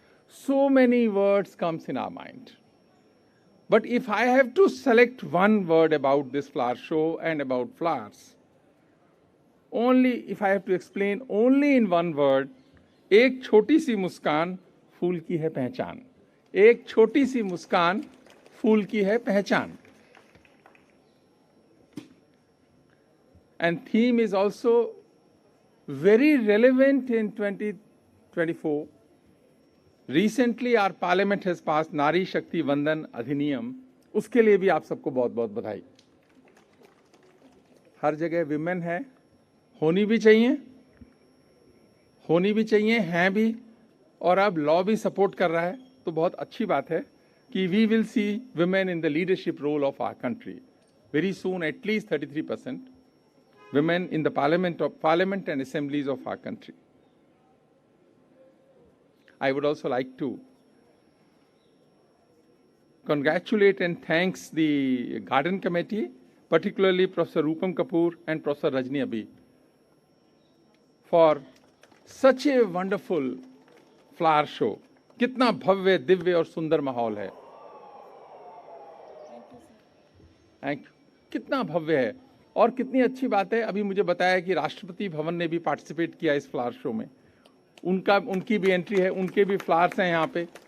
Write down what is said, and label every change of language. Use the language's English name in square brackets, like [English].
[English] So many words comes in our mind. But if I have to select one word about this flower show and about flowers, only if I have to explain only in one word, [Hindi] एक छोटी सी मुस्कान फूल की है पहचान. एक छोटी सी मुस्कान फूल की है पहचान. [English] And theme is also very relevant in 2024. Recently our parliament has passed Nari Shakti Vandan Adhiniyam. [Hindi] उसके लिए भी आप सबको बहुत बहुत बधाई. हर जगह विमेन है, होनी भी चाहिए, हैं भी, और अब लॉ भी सपोर्ट कर रहा है. तो बहुत अच्छी बात है कि [English] we will see women in the leadership role of our country. Very soon, at least 33%. Women in the parliament and assemblies of our country. I would also like to congratulate and thanks the Garden Committee, particularly Professor Rupam Kapoor and Professor Rajni Abhi, for such a wonderful flower show. [Hindi] कितना भव्य, दिव्य और सुंदर माहौल है. Thank you. कितना भव्य है और कितनी अच्छी बात है. अभी मुझे बताया कि राष्ट्रपति भवन ने भी पार्टिसिपेट किया इस फ्लावर शो में. उनकी भी एंट्री है, उनके भी फ्लावर्स हैं यहाँ पे.